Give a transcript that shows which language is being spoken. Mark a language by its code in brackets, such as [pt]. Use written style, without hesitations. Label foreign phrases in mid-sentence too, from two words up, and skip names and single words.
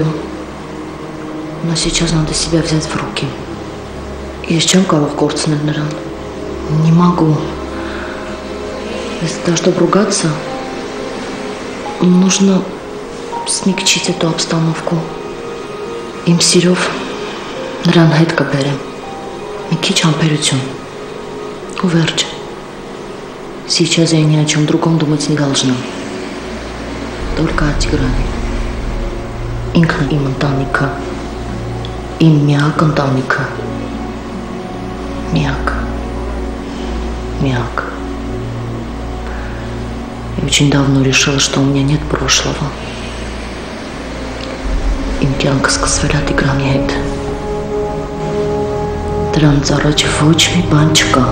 [ru] Но сейчас надо себя взять в руки. [hy] Ես չեմ կարող կորցնել նրան։ [ru] Не могу. Вместо того, чтобы ругаться, нужно смягчить эту обстановку. [hy] Իմ սիրով նրան հետ կբերեմ։ Մի քիչ համբերություն։ Ու վերջ։ [ru] Сейчас я ни о чем другом думать не должна. Только о Тигране. [hy] Ինքն իմ ընտանիքը, իմ միակ ընտանիքը, միակ. [ru] Я очень давно решила, что у меня нет прошлого. [hy] Իմ կյանքը սկսվել է Տիգրանի հետ. Դրանց առաջ ոչ մի բան չկա.